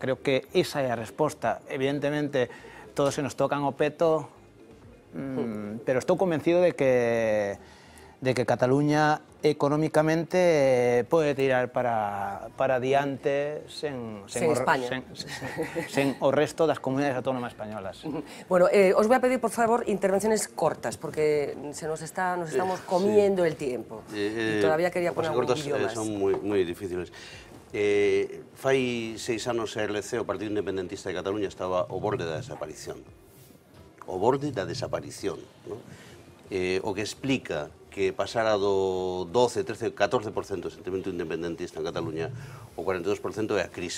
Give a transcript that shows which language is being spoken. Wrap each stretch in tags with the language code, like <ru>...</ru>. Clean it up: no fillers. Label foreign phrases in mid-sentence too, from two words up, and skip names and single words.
<gl>Creo que esa é a resposta. Evidentemente, todos se nos tocan o peto, pero estou convencido de que Cataluña económicamente pode tirar para adiante sen o resto das comunidades autónomas españolas.</gl> <es>Bueno, os voy a pedir, por favor, intervenciones cortas, porque nos estamos comiendo el tiempo. Y todavía quería poner algún vídeo más.</es> <gl>Son moi difíciles. Fai 6 anos a RLC, o Partido Independentista de Cataluña, estaba ao borde da desaparición. O borde da desaparición. O que explica que pasara do 12, 13, 14% do sentimento independentista en Cataluña o 42% é a crise.</gl>